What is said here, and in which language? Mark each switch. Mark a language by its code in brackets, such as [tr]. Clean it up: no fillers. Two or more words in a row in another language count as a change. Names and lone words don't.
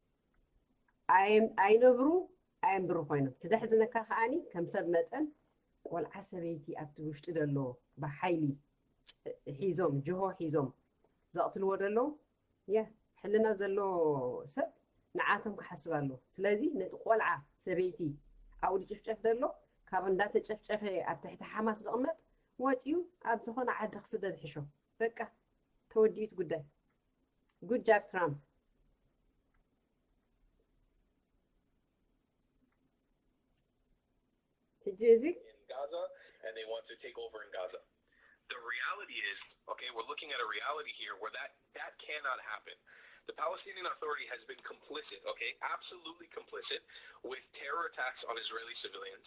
[ti] ኣይነብሩ ኣየንብሩ ኮይኖም ትደሕዝነካ ከዓኒ ከም ሰብ መጠን ቆልዓ ሰበይቲ ኣብቲ ውሽጢ ደሎ ብሓይሊ ሒዞም ጅሆ ሒዞም ዘቕትልዎ ደሎ ያ ሕልና ዘሎ ሰብ ንዓቶም ክሓስብ ኣሎ ስለዚ ነቲ ቆልዓ ሰበይቲ ኣብኡ ጭፍጨፍ ደሎ ካብ እንዳተጨፍጨፈ ኣብ ትሕቲ ሓማስ ዝቕመጥ ወፂኡ ኣብ ዝኾነ ዓዲ ክስደድ ሕሾ በቃ ተወዲኡት ጉዳይ [en] good job [ti] ትራምፕ [en] in Gaza, and they want to take over in Gaza. The reality is, okay, we're looking at a reality here where that cannot happen. The Palestinian Authority has been complicit, okay, absolutely complicit with terror attacks on Israeli civilians.